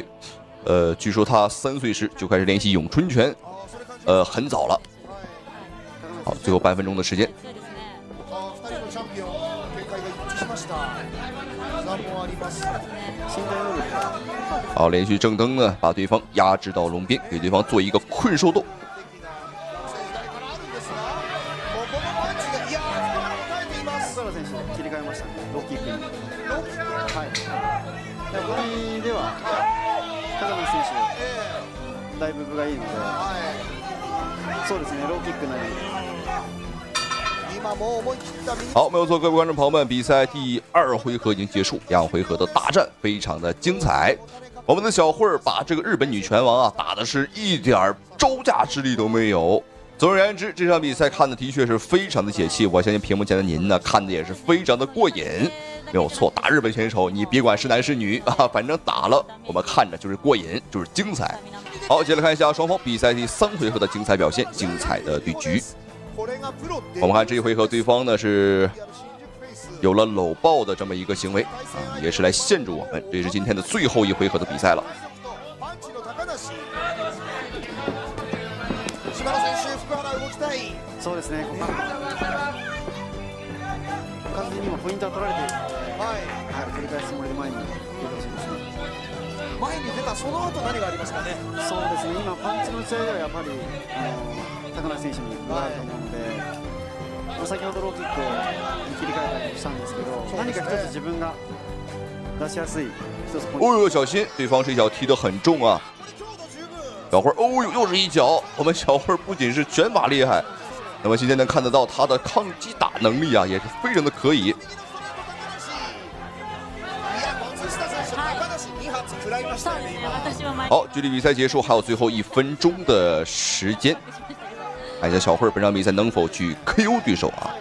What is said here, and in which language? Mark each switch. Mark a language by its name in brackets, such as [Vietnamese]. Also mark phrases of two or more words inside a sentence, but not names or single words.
[Chinese] 据说他3岁时就开始练习咏春拳，很早了。好，最后半分钟的时间。好，连续正蹬呢，把对方压制到笼边，给对方做一个困兽斗。 [Japanese] だいぶ分がいいので、そうですね、ローキックなり [Chinese] 好，没有错，各位观众朋友们，比赛第2回合已经结束，2回合的大战非常的精彩。我们的小慧儿把这个日本女拳王啊打的是一点招架之力都没有。总而言之，这场比赛看的的确是非常的解气，我相信屏幕前的您呢看的也是非常的过瘾。没有错，打日本选手，你别管是男是女啊，反正打了我们看着就是过瘾，就是精彩。好，接着看一下双方比赛第3回合的精彩表现，精彩的对局。我们看这一回合，对方呢是有了搂抱的这么一个行为啊，也是来限制我们。这是今天的最后一回合的比赛了。 [Japanese] そうですね。完全に今ポイントは取られて、取り返すつもりで前に出てほしいですね。前に出たその後何がありますかね。そうですね。今パンチの打ち合いではやっぱり高梨選手になると思うので、先ほどローキックに切り替えたりしたんですけど、何か一つ自分が出しやすい一つポイント。 [Chinese] 哦呦，小心，对方这一脚踢得很重啊！小慧，哦呦，又是一脚。我们小慧不仅是拳法厉害，那么今天能看得到她的抗击打能力啊，也是非常的可以。好，距离比赛结束还有最后1分钟的时间，看一下小慧本场比赛能否去 KO 对手啊？